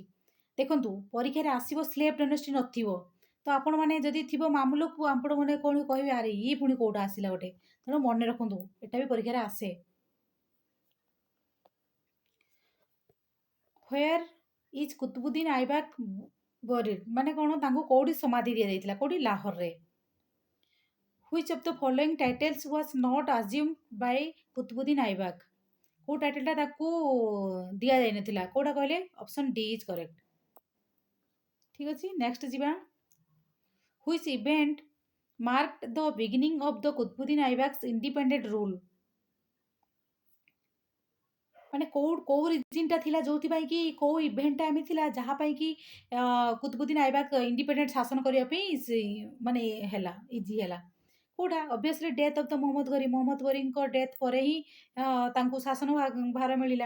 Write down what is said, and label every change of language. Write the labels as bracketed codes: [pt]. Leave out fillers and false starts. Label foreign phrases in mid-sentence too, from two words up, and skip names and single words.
[or] ଦେଖନ୍ତୁ, ପରୀକ୍ଷାରେ ଆସିବ [en] slave dynasty [or] ନଥିବ, ତ ଆପଣମାନେ ଯଦି ଥିବ ମାମଲୁକ, ଆପଣମାନେ କ'ଣ କହିବେ, ଆରେ ଇଏ ପୁଣି କୋଉଟା ଆସିଲା ଗୋଟେ, ତେଣୁ ମନେ ରଖନ୍ତୁ, ଏଟା ବି ପରୀକ୍ଷାରେ ଆସେ। [en] Where is Qutubuddin Aibak buried? [or] ମାନେ କ'ଣ, ତାଙ୍କୁ କୋଉଠି ସମାଧି ଦିଆଯାଇଥିଲା? କୋଉଠି? ଲାହୋରରେ। [en] Which of the following titles was not assumed by କୁତବୁଦ୍ଦିନ ଆଇବାକ୍? [or] କୋଉ ଟାଇଟଲଟା ତାକୁ ଦିଆଯାଇନଥିଲା କୋଉଟା କହିଲେ? [en] option D is correct. [or] ଠିକ ଅଛି, ନେକ୍ସଟ ଯିବା। [en] Which event marked the beginning of the କୁତବୁଦ୍ଦିନ ଆଇବାକ୍ସ independent rule? [or] ମାନେ କୋଉ ରିଜିନଟା ଥିଲା ଯୋଉଥିପାଇଁ କି କୋଉ ଇଭେଣ୍ଟଟା ଏମିତି ଥିଲା ଯାହା ପାଇଁ କି କୁତବୁଦ୍ଦିନ ଆଇବାକ ଇଣ୍ଡିପେଣ୍ଡେଣ୍ଟ ଶାସନ କରିବା ପାଇଁ ମାନେ ହେଲା ଇଜି ହେଲା। କୋଉଟା? [en] obviously death of the [or] ମହମ୍ମଦ ଘୋରୀଙ୍କ ଡେଥ୍ ପରେ ହିଁ ତାଙ୍କୁ ଶାସନ ଭାର ମିଳିଲା।